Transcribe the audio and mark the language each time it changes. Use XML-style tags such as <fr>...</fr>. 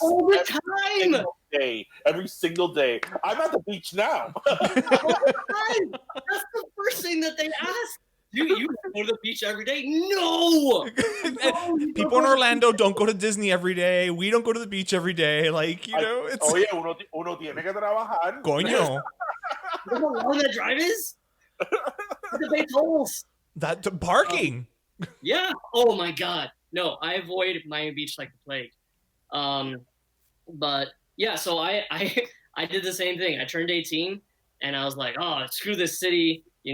<en>all the time, every single day. I'm at the beach now." All the time. That's the first thing that they ask. You go to the beach every day? No. People in Orlando don't go to Disney every day. We don't go to the beach every day. It's. Oh yeah,</en> <es>uno tiene que trabajar. Coño.</es> <en>You know how long that drive is? The big tolls. That parking. Yeah. Oh my God. No, I avoid Miami Beach like the plague. But yeah, so I did the same thing. I turned 18 and I was like, oh, screw this city.</en>